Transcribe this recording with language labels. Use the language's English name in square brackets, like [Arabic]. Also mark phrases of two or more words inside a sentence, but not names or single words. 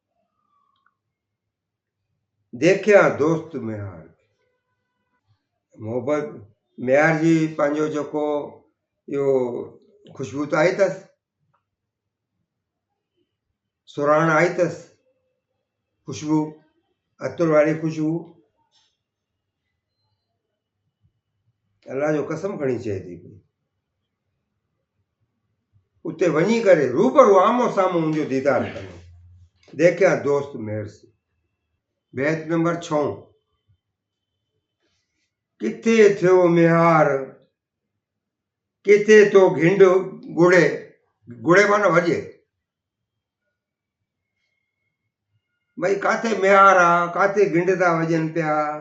[Sindhi] देखिया दोस्त म्यार मोहब्बत म्यार जी पंहिंजो जेको इहो खुशबू त आई अथसि सुराण आई अथसि खुशबू अतर वारी खुशबू अल्लाह जो कसम खणी चए थी उते वञी करे रूबरू आमो साम्हूं मुंहिंजो दीदार कंदो देखिया दोस्त मेर से। बैत नंबर 6 किथे थियो मिहार किथे तो घिंड गुड़े गुड़े माना वॼे भई काथे मिहार आ काथे घिंड था वॼनि पिया